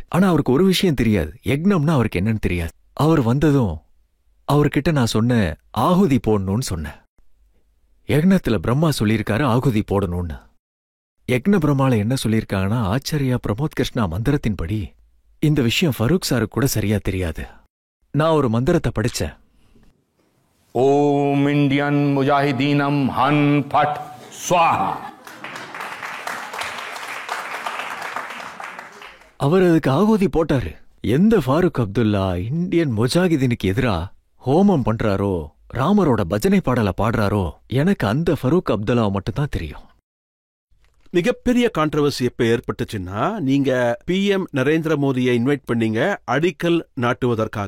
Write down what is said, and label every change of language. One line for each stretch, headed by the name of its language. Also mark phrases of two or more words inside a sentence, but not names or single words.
Tamil: ஆனா அவருக்கு ஒரு விஷயம் தெரியாது, யக்னம்னா அவருக்கு என்னன்னு தெரியாது. அவர் வந்ததும் அவர்கிட்ட நான் சொன்னேன், ஆகுதி போடணும்னு சொன்னேன். யக்னத்துல பிரம்மா சொல்லியிருக்காரு ஆகுதி போடணும்னு. யக்ன பிரம்மால என்ன சொல்லியிருக்காங்கன்னா, ஆச்சாரியா பிரமோத் கிருஷ்ணா மந்திரத்தின்படி இந்த விஷயம் ஃபரூக் சாருக்கு கூட சரியா தெரியாது. நான் ஒரு மந்திரத்தை படிச்சேன்.
Sanskrit: ओम इंडियन मुजाहिदीनम हन फट स्वाहा.
Tamil: அவர் அதுக்கு ஆகுதி போட்டாரு. எந்த ஃபாரூக் அப்துல்லா இந்தியன் முஜாஹிதீனுக்கு எதிரா ஹோமம் பண்றாரோ, ராமரோட பஜனை பாடலை பாடுறாரோ, எனக்கு அந்த ஃபரூக் அப்துல்லா மட்டும்தான் தெரியும். மிகப்பெரிய கான்ட்ரவர்சி எப்ப ஏற்பட்டுச்சுன்னா, நீங்க PM நரேந்திர மோடியை இன்வைட் பண்ணீங்க அடிக்கல் நாட்டுவதற்காக.